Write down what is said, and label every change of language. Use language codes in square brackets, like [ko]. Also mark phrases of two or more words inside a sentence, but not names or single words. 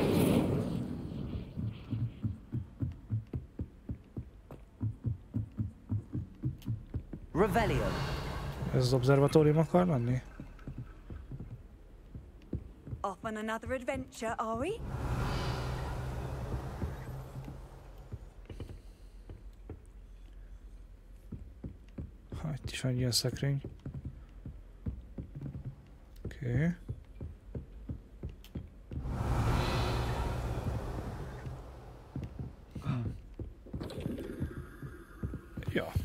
[hu] Revelio. Ez az obszervatórium akar lenni? [en] Off on another adventure, are we? [hu] Ha, itt is van egy ilyen szekrény. Oké. Ja.